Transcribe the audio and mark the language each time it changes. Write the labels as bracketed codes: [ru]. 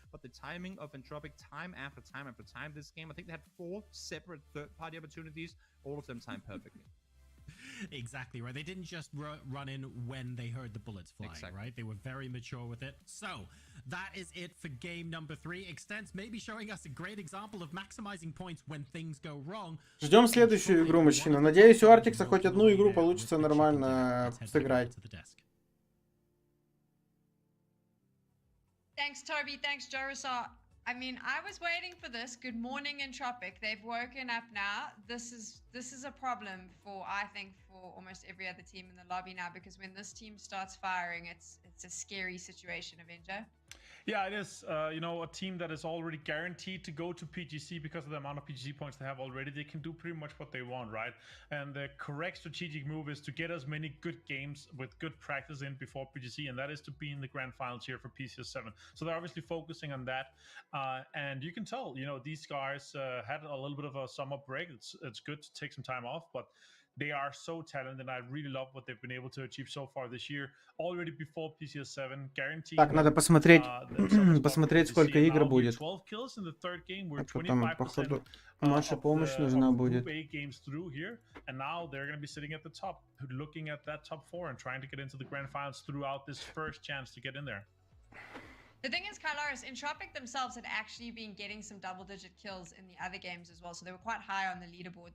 [en] But the timing of Entropic, time after time after time, this game, I think they had 4 separate third-party opportunities, all of them timed perfectly. Exactly right. They didn't just run in when they heard the bullets flying, right? They were very mature with it. So that is it for game number 3. Extents may be showing us a great example of maximizing points when things go wrong. [ru] Ждем следующую игру, мужчина. Надеюсь, у Артикса хоть одну игру получится нормально сыграть. [en] Thanks, Toby. Thanks, Jarosar. I mean, I was waiting for this. Good morning, Entropic. They've woken up now. This is a problem for, I think, for almost every other team in the lobby now, because when this team starts firing, it's a scary situation, Avenger. Yeah, it is. You know, a team that is already guaranteed to go to PGC because of the amount of PGC points they have already. They can do pretty much what they want, right? And the correct strategic move is to get as many good games with good practice in before PGC, and that is to be in the grand finals here for PCS 7. So they're obviously focusing on that. And you can tell, you know, these guys had a little bit of a summer break. It's good to take some time off, but they are so talented, and I really love what they've been able to achieve so far this year. Already before PCS 7, guaranteed. [ru] Так, надо посмотреть, сколько игр будет. А потом, походу, наша помощь нужна будет. [en] And now they're going to be sitting at the top, looking at that top 4 and trying to get into the grand finals throughout this first chance to get in there. The thing is, Kylaris, Entropic themselves had actually been getting some double-digit kills in the other games as well, so they were quite high on the leaderboard.